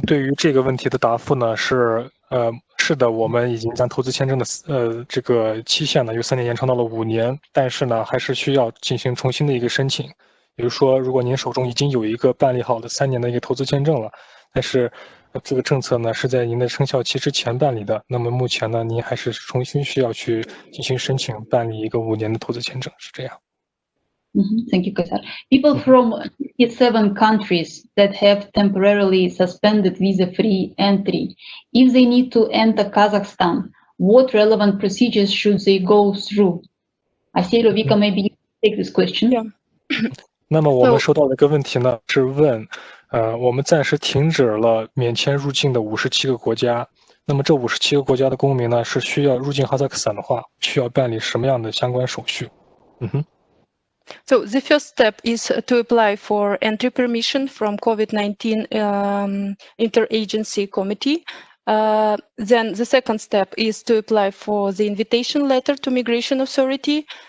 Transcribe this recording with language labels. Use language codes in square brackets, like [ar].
[zh] 对于这个问题的答复呢是是的，我们已经将投资签证的这个期限呢由3年延长到了5年，但是呢还是需要进行重新的一个申请。比如说，如果您手中已经有一个办理好的3年的一个投资签证了，但是这个政策呢是在您的生效期之前办理的，那么目前呢您还是重新需要去进行申请办理一个5年的投资签证，是这样。 [en] Thank you, Kazakh. People from 57 countries that have temporarily suspended visa-free entry, if they need to enter Kazakhstan, what relevant procedures should they go through? Assel, Vika, maybe you take this question. Yeah. [zh] 那么我们收到的一个问题呢是问，我们暂时停止了免签入境的57个国家，那么这57个国家的公民呢是需要入境哈萨克斯坦的话，需要办理什么样的相关手续 [en] So the first step is to apply for entry permission from COVID-19 interagency committee. Then the second step is to apply for the invitation letter to migration authority.